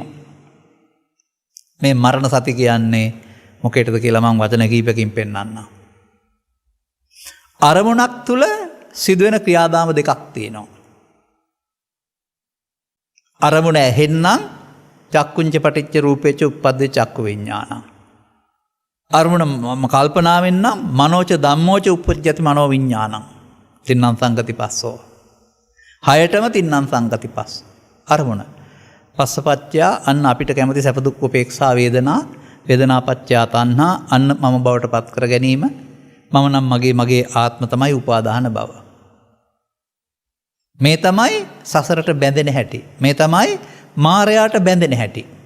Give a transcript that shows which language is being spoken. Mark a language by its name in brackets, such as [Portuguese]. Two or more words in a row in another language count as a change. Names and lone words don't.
[Sinhala] මේ මරණ සති කියන්නේ මොකේද කියලා මම වචන කීපකින් පෙන්නන්නම්. අරමුණක් තුල සිදුවෙන ක්‍රියාදාම දෙකක් තියෙනවා. අරමුණ ඇහෙන්නම් [Pali] චක්කුංච පටිච්ච රූපේච උප්පද්දේ චක්කු විඥානං. [Sinhala] අරමුණ කල්පනාවෙන් නම් [Pali] මනෝච ධම්මෝච උප්පජ්ජති මනෝ විඥානං. තින්නම් සංගති පස්සෝ. හයටම තින්නම් සංගති පස්ස. [Sinhala] අරමුණ. පස්සපච්චයා අන්න අපිට කැමති සැප දුක් උපේක්ෂා වේදනා, [Pali] වේදනාපච්චයා තණ්හා [Sinhala] අන්න මම බවට පත් කර ගැනීම. මම නම් මගේ ආත්ම තමයි උපාදාන බව. මේ තමයි සසරට බැඳෙන හැටි. මේ තමයි මාරයාට බැඳෙන හැටි.